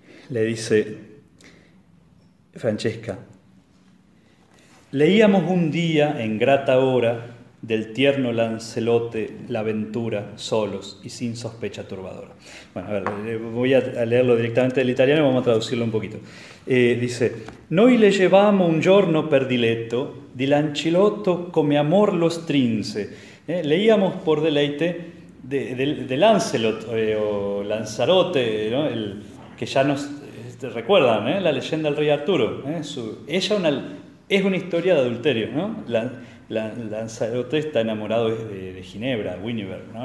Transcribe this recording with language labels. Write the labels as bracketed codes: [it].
[es] Le dice Francesca, leíamos un día en grata hora del tierno Lancelote la aventura solos y sin sospecha turbadora. Bueno, a ver, voy a leerlo directamente del italiano y vamos a traducirlo un poquito. [it] Dice, noi le llevamo un giorno per diletto di Lancelotto come amor lo strinse. [es] Leíamos por deleite de Lancelot o Lanzarote, ¿no? El que ya nos recuerdan, la leyenda del rey Arturo. Es una historia de adulterio, ¿no? Lanzarote está enamorado de Ginebra, Guinevere, ¿no?